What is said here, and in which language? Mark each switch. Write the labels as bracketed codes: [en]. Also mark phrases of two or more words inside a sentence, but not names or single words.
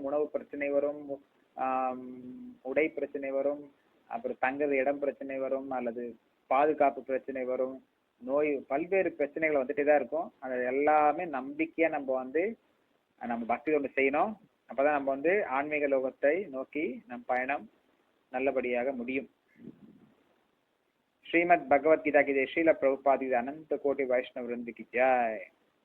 [ta] உணவு பிரச்சனை வரும், உடை பிரச்சனை வரும், அப்புறம் தங்குறது இடம் பிரச்சனை வரும், அல்லது பாதுகாப்பு பிரச்சனை வரும், நோய், பல்வேறு பிரச்சனைகள் வந்துட்டே தான் இருக்கும். அது எல்லாமே நம்பிக்கையா நம்ம வந்து நம்ம பக்தி தொண்டு செய்யணும். அப்பதான் நம்ம வந்து ஆன்மீக லோகத்தை நோக்கி நம் பயணம் நல்லபடியாக முடியும். [hi] श्रीमद् भगवद गीता की जय, श्रील प्रभुपाद अनंत कोटि वैष्णव वृंद की जय।